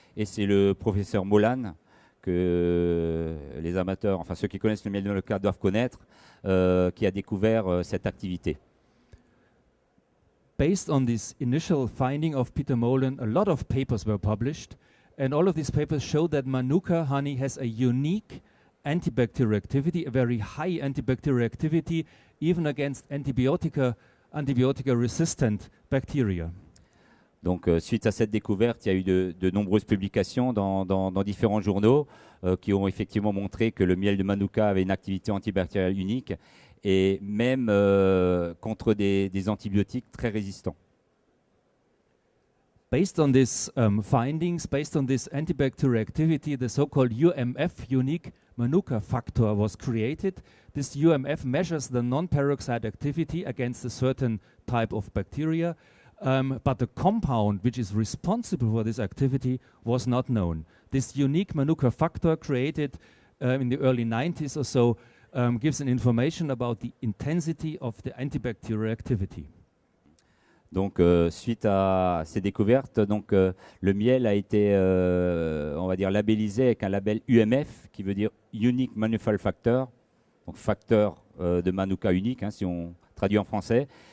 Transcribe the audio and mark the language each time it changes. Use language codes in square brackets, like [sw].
[fr] Et c'est le professeur Molan, que les amateurs, enfin ceux qui connaissent le miel de Manuka doivent connaître, qui a découvert cette activité. [en] Based on this initial finding of Peter Molen, a lot of papers were published, and all of these papers show that Manuka honey has a unique antibacterial activity, a very high antibacterial activity, even against antibiotic-resistant bacteria. [fr] Donc, suite à cette découverte, il y a eu de nombreuses publications dans différents journaux qui ont effectivement montré que le miel de Manuka avait une activité antibactérielle unique et même contre des antibiotiques très résistants. [en] Based on these findings, based on this antibacterial activity, the so-called UMF, unique Manuka factor, was created. This UMF measures the non-peroxide activity against a certain type of bacteria. But the compound which is responsible for this activity was not known. This unique Manuka factor created in the early 90s or so gives an information about the intensity of the antibacterial activity. [fr] Donc, suite à ces découvertes, donc, le miel a été, on va dire, labellisé avec un label UMF, qui veut dire Unique Manufacturing Factor, donc facteur de Manuka unique, hein, si on traduit en français.